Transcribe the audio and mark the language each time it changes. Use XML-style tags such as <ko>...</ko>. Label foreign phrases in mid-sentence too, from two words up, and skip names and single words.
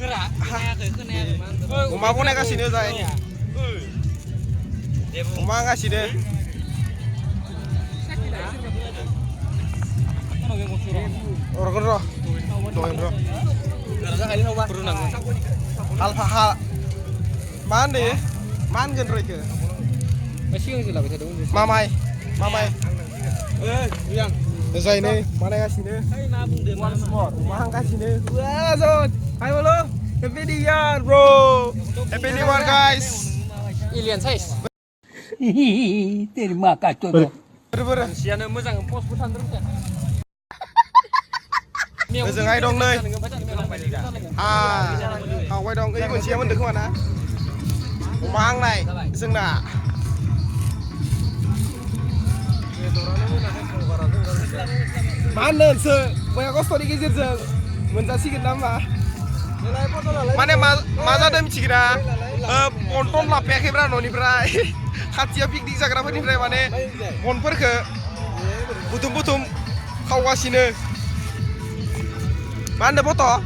<brx>अमा बनायगासिनो जाय अमा गासिनो अरगोन र' दंगोन र' हालफा हा मा होनदो मा होनगोन र' इखो मामाय जाय नै बानायगासिनो अमा हांगासिनो हाय बोलो</brx> <en>happy new year bro happy new year guys alien size</en> <hi>तेरी माँ का तो</hi> <brx>सियानो मोजां पस्टबो थांदों ओजोंहाय दं नै खावबाय दं ओइ मोनसेया मोनदों खोमा ना अमा हांनाय जोंना मा होननोसो बया खस्थ'नि गेजेरजों मोनजासिगोन ना होमबा माने मा जादों मिथिगोना बन लाफायाखैब्रा न'निफ्राय खाथियाव पिकनिक जाग्राफोरनिफ्राय माने बनफोरखौ बुथुम खावगासिनो मा होनदों फट'</brx>